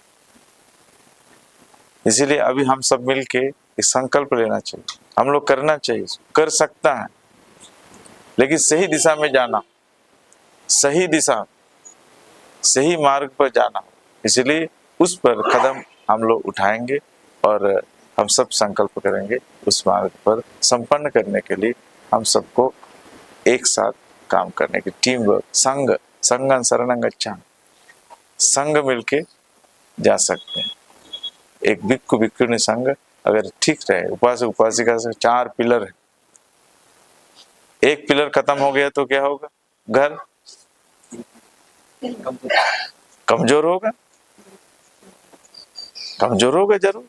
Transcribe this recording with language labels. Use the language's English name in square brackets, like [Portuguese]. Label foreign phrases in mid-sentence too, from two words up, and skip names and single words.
[Hindi] इसीलिए अभी हम सब मिलके एक संकल्प लेना चाहिए, हम लोग करना चाहिए, कर सकता है, लेकिन सही दिशा में जाना, सही दिशा, सही मार्ग पर जाना। इसलिए उस पर कदम हम लोग उठाएंगे और हम सब संकल्प करेंगे उस मार्ग पर संपन्न करने के लिए हम सबको एक साथ काम करने की [English] team work, [Pali] संगं शरणं गच्छामि, [Hindi] संग मिलके जा सकते हैं। एक भिक्खु भिक्षुणी संघ अगर ठीक रहे, उपासक उपासिका से 4 पिलर है, एक पिलर खत्म हो गया तो क्या होगा? घर कमजोर होगा, कमजोर होगा जरूर।